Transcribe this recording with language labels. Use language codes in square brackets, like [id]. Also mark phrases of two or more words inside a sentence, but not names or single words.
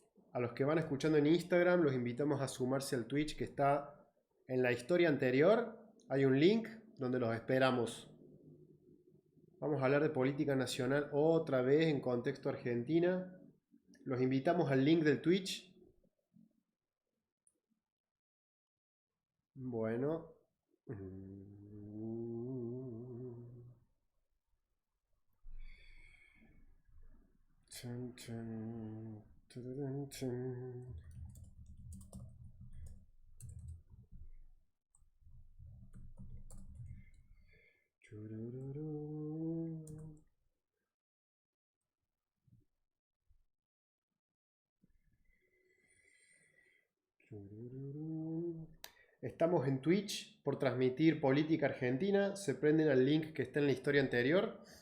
[es] A los que van escuchando en Instagram, los invitamos a sumarse al Twitch que está en la historia anterior. Hay un link donde los esperamos. Vamos a hablar de política nacional otra vez en contexto Argentina. Los invitamos al link del Twitch. Bueno. Chun, chun, tururun, chun. Churururu. Churururu. Estamos en Twitch por transmitir política argentina. Se prenden al link que está en la historia anterior.